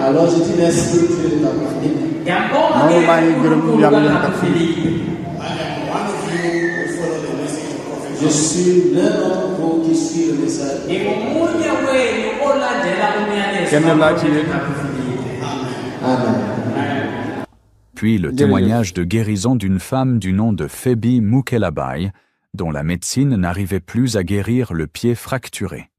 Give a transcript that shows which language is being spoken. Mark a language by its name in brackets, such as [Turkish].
[French] Alors je dis merci Dieu de Kakou-Philippe. [Wolof] noonu maa ngi gërëm yàlla ñu Kakou-Philippe. [English] I am one of you who follow the message of Prophet [French] Je suis l'un d'entre vous qui suit le message. [Wolof] kenn laa ci yéen. Amen. [French] Puis le témoignage de guérison d'une femme du nom de Phoebe Mukelabai, dont la médecine n'arrivait plus à guérir le pied fracturé.